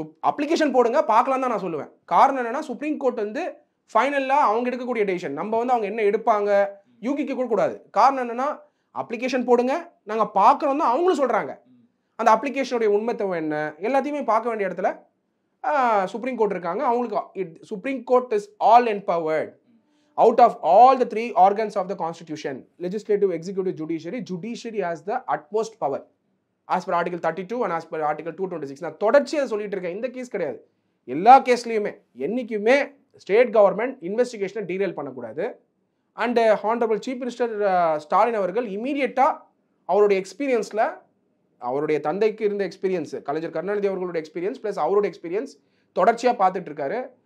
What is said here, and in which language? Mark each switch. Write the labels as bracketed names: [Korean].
[Tamil] Application போடுங்க பார்க்கலாம் தான் நான் சொல்லுவேன். காரணம் என்னன்னா, சுப்ரீம் கோர்ட் வந்து ஃபைனலாக அவங்க எடுக்கக்கூடிய டெசிஷன். நம்ம வந்து அவங்க என்ன எடுப்பாங்க யூகிக்க கூட கூடாது. காரணம் என்னன்னா, அப்ளிகேஷன் போடுங்க நாங்கள் பார்க்குறோம் தான் அவங்களும் சொல்கிறாங்க. அந்த அப்ளிகேஷனுடைய உண்மைத்தவம் என்ன எல்லாத்தையுமே பார்க்க வேண்டிய இடத்துல சுப்ரீம் கோர்ட் இருக்காங்க. அவங்களுக்கு supreme court is all empowered. [English] Out of all the 3 organs of the constitution, legislative, executive, judiciary has the utmost power as per article 32 and as per article 226. [Tamil] நான் தொடர்ச்சியாக சொல்லிட்டு இருக்கேன், இந்த கேஸ் கிடையாது, எல்லா கேஸ்லையுமே என்னைக்குமே ஸ்டேட் கவர்மெண்ட் இன்வெஸ்டிகேஷனை டீரெயில் பண்ணக்கூடாது. And honourable chief minister Stalin அவர்கள் இமீடியட்டாக அவருடைய எக்ஸ்பீரியன்ஸில், அவருடைய தந்தைக்கு இருந்த எக்ஸ்பீரியன்ஸ், கலைஞர் கருணாநிதி அவர்களுடைய எக்ஸ்பீரியன்ஸ் ப்ளஸ் அவருடைய எக்ஸ்பீரியன்ஸ் தொடர்ச்சியாக பார்த்துட்டு இருக்காரு.